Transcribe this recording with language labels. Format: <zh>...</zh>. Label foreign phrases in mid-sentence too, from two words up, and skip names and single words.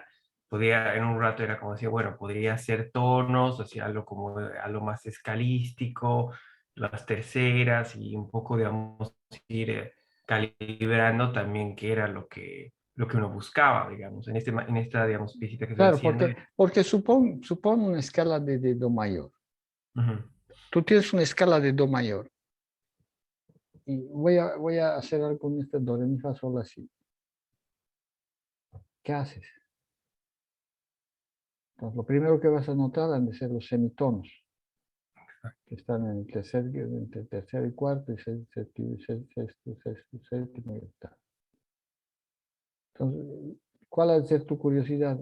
<es>Podía, en un rato era como decir, bueno, podría ser tonos, o sea, algo como algo más escalístico, las terceras y un poco, digamos, ir calibrando también qué era lo que uno buscaba, digamos, en esta, digamos, visita que estoy Claro, haciendo. porque supone una escala de do mayor. Ujú. Tú tienes una escala de do mayor. Y voy a hacer algo con este do, re, mi, fa, sol, la, si. ¿Qué haces? Entonces, lo primero que vas a notar han de ser los semitonos, que están en el entre tercero y cuarto, y sexto, séptimo y octavo. Entonces, ¿cuál ha de ser tu curiosidad?</es>